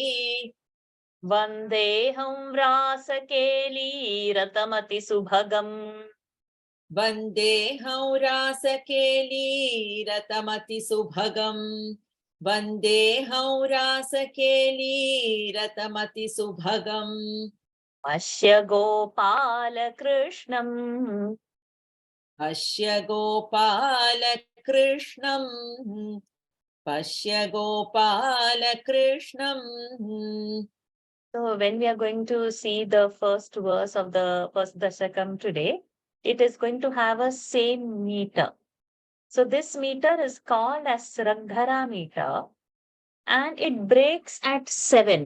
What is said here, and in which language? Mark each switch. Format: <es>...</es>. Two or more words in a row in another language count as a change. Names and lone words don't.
<sa>वन्देहम् व्रसकेलि रतमति सुभगम्. वन्देहम् रसकेलि रतमति सुभगम्. वन्देहम् रसकेलि रतमति सुभगम्. अस्य गोपाल कृष्णम्. अस्य गोपाल कृष्णम्. पश्य गोपाल कृष्णम्.</sa> <en>So when we are going to see the first verse of the first dasakam today, it is going to have a same meter. So this meter is called as Sraddhara meter and it breaks at 7.</en>